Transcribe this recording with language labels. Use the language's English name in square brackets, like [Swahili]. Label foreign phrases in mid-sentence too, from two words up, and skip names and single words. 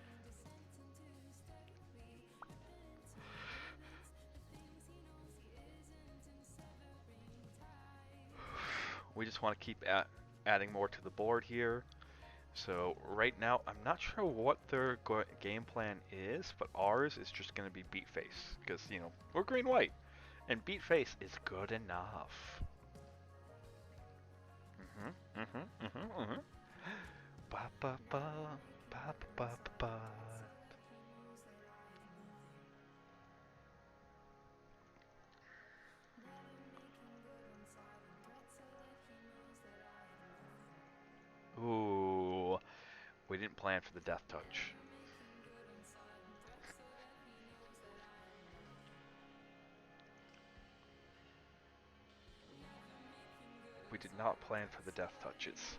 [English] We just want to keep adding more to the board here. So right now, I'm not sure what their game plan is, but ours is just going to be beat face because we're green white, and beat face is good enough. Mhm, mhm, mhm, mhm. Ba ba ba ba ba ba ba. Ooh, we didn't plan for the death touch. We did not plan for the death touches.